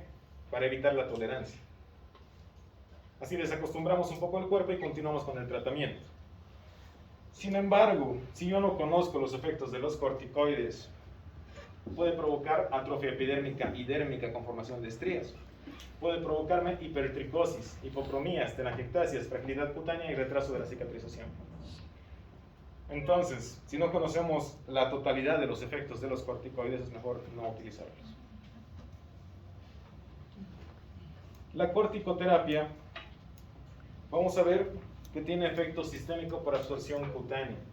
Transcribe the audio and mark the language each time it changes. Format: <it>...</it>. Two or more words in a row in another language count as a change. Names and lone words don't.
<es>Para evitar la tolerancia. Así desacostumbramos un poco el cuerpo y continuamos con el tratamiento. Sin embargo, si yo no conozco los efectos de los corticoides, puede provocar atrofia epidérmica y dérmica con formación de estrías. puede provocarme hipertricosis, hipopromías, telangiectasias, fragilidad cutánea y retraso de la cicatrización. Entonces, si no conocemos la totalidad de los efectos de los corticoides, es mejor no utilizarlos. La corticoterapia, vamos a ver que tiene efecto sistémico por absorción cutánea.</es>